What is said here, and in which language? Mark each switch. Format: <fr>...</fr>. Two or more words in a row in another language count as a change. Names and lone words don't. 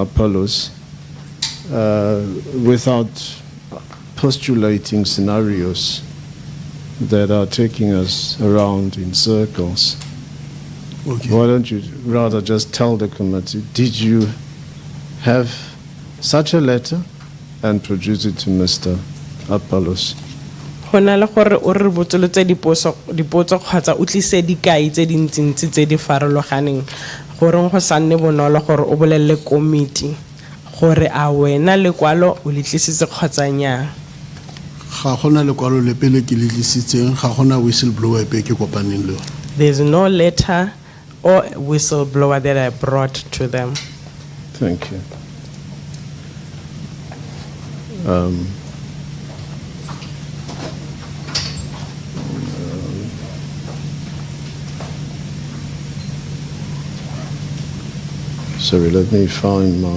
<en>Apollos without postulating scenarios that are taking us around in circles. Okay. Why don't you rather just tell the committee, did you have such a letter and produce it to Mr. Apollos?</en> <tn>Go na le gore o re botsolotse dipotso kgotsa o tlise dikai tse dintsintsi tse di farologaneng goreng go sa nne bonolo gore o bolelle committee gore a wena lekwalo o le tlisitse kgotsa nnyaa. Ga gona lekwalo le pele ke le tlisitseng, ga gona whistleblower pe ke kopaneng le yona.</tn> <en>There's no letter or whistleblower that I brought to them. Thank you. Sorry, let me find my.</en>